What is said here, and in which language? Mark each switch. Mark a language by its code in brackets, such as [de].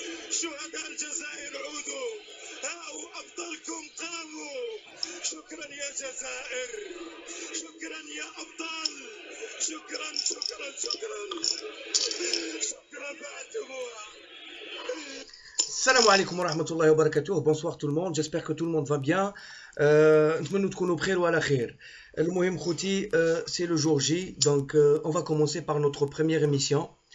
[ar] شهداء الجزائر عودوا، هاو ابطالكم قاموا. شكرا يا جزائر، شكرا يا ابطال، شكرا شكرا شكرا شكرا بعتموها. Salam alaikum wa rahmatullahi wa barakatuh. [fr] Bonsoir tout le monde, j'espère que tout le monde va bien. [ar] نتمنى تكونوا بخير وعلى خير. المهم خوتي, [fr] c'est le jour J, donc on va commencer par notre première émission.